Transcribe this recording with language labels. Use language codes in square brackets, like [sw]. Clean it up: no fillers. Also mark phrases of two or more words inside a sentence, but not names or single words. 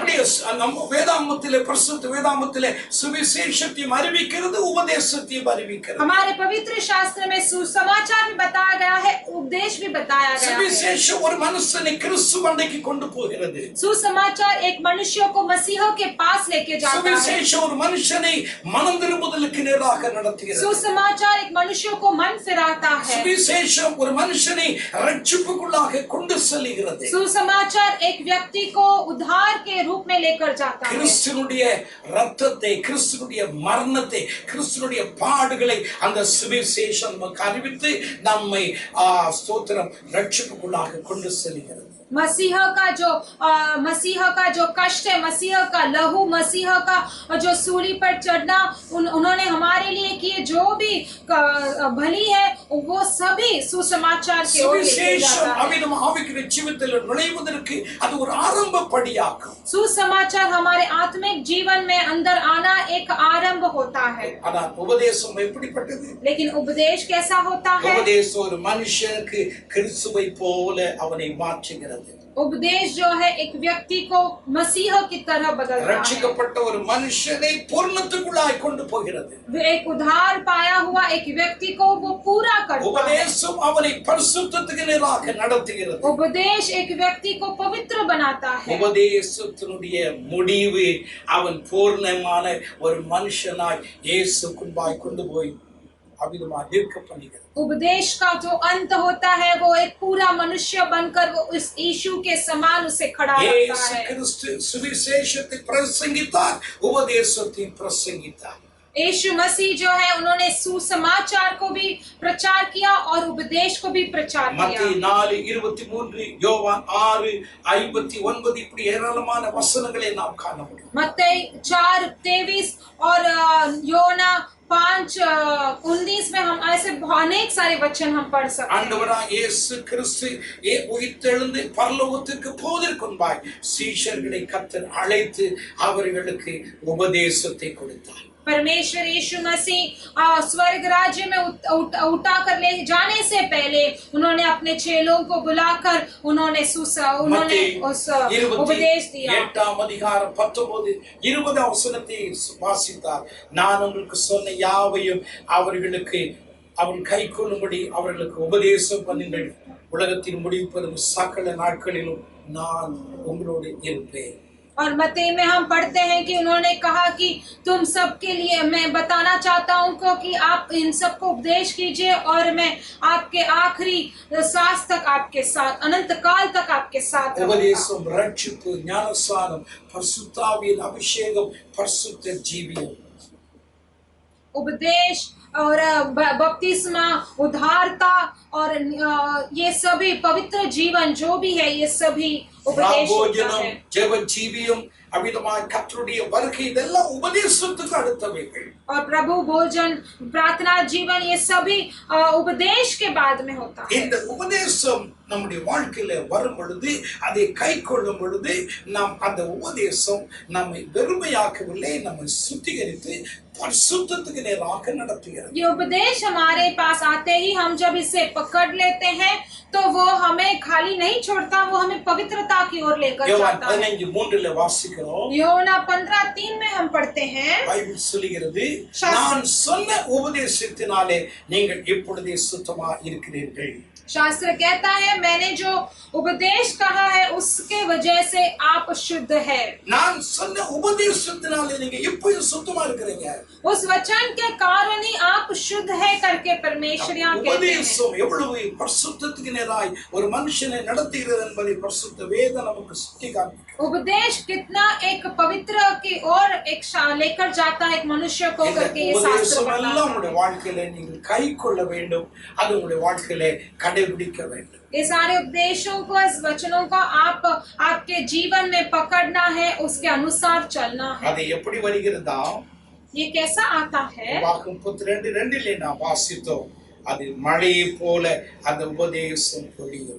[ta] அப்படியே நம்ம வேதாகமத்திலே பரிசுத்த வேதாகமத்திலே சுவிசேஷத்தையும் அறிவிக்கிறது உபதேசத்தையும் அறிவிக்கிறது. [hi] हमारे पवित्र शास्त्र में सुसमाचार भी बताया गया है, उपदेश भी बताया गया है। [ta] சுவிசேஷம் ஒரு மனுஷனை கிறிஸ்துவண்டைக்கு கொண்டு போகிறது. [hi] सुसमाचार एक मनुष्य को मसीह के पास लेके जाता है। [ta] சுவிசேஷம் ஒரு மனுஷனை மனம் திரும்புதலுக்கு நேராக நடத்துகிறது. [hi] सुसमाचार एक मनुष्य को मन फिराता है। [ta] சுவிசேஷம் ஒரு மனுஷனை ரட்சிப்புக்குள்ளாக கொண்டு செல்கிறது. [hi] सुसमाचार एक व्यक्ति को उद्धार के रूप में लेकर जाता है। [ta] கிறிஸ்துனுடைய இரத்தத்தை, கிறிஸ்துனுடைய மரணத்தை, கிறிஸ்துனுடைய பாடுகளை அந்த சுவிசேஷம் நமக்கு அறிவித்து நம்மை ஸ்தோத்திரம் ரட்சிப்புக்குள்ளாக கொண்டு செல்கிறது. [hi] मसीह का जो कष्ट है, मसीह का लहू, मसीह का जो सूली पर चढ़ना, उन्होंने हमारे लिए किए जो भी भली है, वो सभी सुसमाचार के ओर लेके जाता है। [ta] अभी நம்ம ஆவிக்குரிய ஜீவிதத்தில் நுழைவதற்கு அது ஒரு ஆரம்ப படியாகும். [hi] सुसमाचार हमारे आत्मिक जीवन में अंदर आना एक आरंभ होता है। [ta] ஆனால் உபதேசம் எப்படிப்பட்டது? [hi] लेकिन उपदेश कैसा होता है? [ta] உபதேசம் ஒரு மனுஷனுக்கு கிறிஸ்துவை போல அவனை மாற்றுகிறது. [hi] उपदेश जो है एक व्यक्ति को मसीह की तरह बदलता है। [ta] ரட்சிக்கப்பட்ட ஒரு மனுஷனை பூர்ணத்துக்குள்ளாய் கொண்டு போகிறது. [hi] एक उद्धार पाया हुआ एक व्यक्ति को वो पूरा करता है। [ta] உபதேசம் அவனை பரிசுத்தத்துக்கு நேராக நடத்துகிறது. [hi] उपदेश एक व्यक्ति को पवित्र बनाता है। [ta] உபதேசத்தினுடைய முடிவு அவன் பூர்ணமான ஒரு மனுஷனாய் இயேசுக்குள்ளாய் கொண்டு போய் அபிதமா நிற்க பண்ணுகிறது. [hi] उपदेश का जो अंत होता है वो एक पूरा मनुष्य बनकर वो इस यीशु के समान उसे खड़ा रखता இயேசு है। [ta] கிறிஸ்து சுவிசேஷத்தை பிரசங்கித்தார், உபதேசத்தை பிரசங்கித்தார். [hi] यीशु मसीह जो है उन्होंने सुसमाचार को भी प्रचार किया और उपदेश को भी प्रचार किया। [ta] மத்தேயு 4:23, யோவான் 6:59 இப்படி ஏராளமான வசனங்களை நாம் காண முடியும். [hi] मत्ती 4:23 और योना 5:19 में हम ऐसे अनेक सारे वचन हम पढ़ सकते हैं। [ta] ஆண்டவராகிய இயேசு கிறிஸ்து உயிர்த்தெழுந்து பரலோகத்துக்கு போவதற்கு முன்பாய் சீஷர்களை கர்த்தர் அழைத்து அவர்களுக்கு உபதேசத்தை கொடுத்தார். [hi] परमेश्वर यीशु मसीह स्वर्ग राज्य में उठा कर ले जाने से पहले उन्होंने अपने चेलों को बुलाकर उन्होंने उस उपदेश दिया। [ta] 8 அதிகாரம் 19 20 வசனத்தை வாசித்தார். நான் உங்களுக்கு சொன்ன யாவையும் அவர்களுக்கு அவன் கைக்கொள்ளும்படி அவர்களுக்கு உபதேசம் பண்ணுங்கள். உலகத்தின் முடிவு சகல நாட்களிலும் நான் உங்களோடு இருப்பேன். [hi] और मत्ती में हम पढ़ते हैं कि उन्होंने कहा कि तुम सबके लिए मैं बताना चाहता हूं कि आप इन सबको उपदेश कीजिए और मैं आपके आखिरी सांस तक आपके साथ, अनंत काल तक आपके साथ रहूंगा। [ta] உபதேசம், ரட்சிப்பு, ஞானஸ்நானம், பரிசுத்தாவியின் அபிஷேகம், பரிசுத்த ஜீவியம். [hi] उपदेश और बपतिस्मा, उद्धारता और ये सभी पवित्र जीवन जो भी है, ये सभी उपदेश होता है। [ta] ஜெப ஜீவியம், அபிதமாய் கர்த்தருடைய வருகை, இதெல்லாம் உபதேசத்துக்கு அடுத்தவைகள். [hi] और प्रभु भोजन, प्रार्थना जीवन, ये सभी उपदेश के बाद में होता है। [ta] இந்த உபதேசம் நம்முடைய வாழ்க்கையில வரும் பொழுது, அதை கைக்கொள்ளும் பொழுது, நாம் அந்த உபதேசம் நம்மை வெறுமையாக்கவில்லை, நம்மை சுத்திகரித்து பரிசுத்தத்துக்கு நேராக நடத்துகிறது. [hi] ये उपदेश हमारे पास आते ही हम जब इसे पकड़ लेते हैं तो वो हमें खाली नहीं छोड़ता, वो हमें पवित्रता की ओर लेकर जाता है। [ta] 15:3 வாசிக்கிறோம். [hi] योना 15:3 में हम पढ़ते हैं, [ta] பைபிள் சொல்லுகிறது, நான் சொன்ன உபதேசத்தினாலே நீங்கள் இப்பொழுதே சுத்தமா இருக்கிறீர்கள். [hi] शास्त्र कहता है मैंने जो उपदेश कहा है उसके वजह से आप शुद्ध है। [ta] நான் சொன்ன உபதேசத்தினாலே நீங்க இப்பொழுது சுத்தமா இருக்கிறீங்க. [hi] उस वचन के कारण ही आप शुद्ध है करके परमेश्वर यहाँ कहते हैं। [ta] உபதேசம் எவ்வளவு பரிசுத்தத்துக்கு நேராய் ஒரு மனுஷனை நடத்துகிறது என்பதை பரிசுத்த வேதம் நமக்கு சுட்டி காண்பிக்கிறது. [hi] उपदेश कितना एक पवित्र की ओर एक लेकर जाता है एक मनुष्य को करके ये शास्त्र [ta] உங்களுடைய வாழ்க்கையில நீங்கள் கைக்கொள்ள வேண்டும், அது உங்களுடைய வாழ்க்கையில கடைபிடிக்க வேண்டும். [hi] ये सारे उपदेशों को, इस वचनों को आप आपके जीवन में पकड़ना है, उसके अनुसार चलना है। [ta] அது எப்படி வருகிறதா? [hi] ये कैसा आता है? [ta] வாக்கம் 32:2 நாம் வாசித்தோம். அது மழையை போல அந்த உபதேசம் பொழியும்.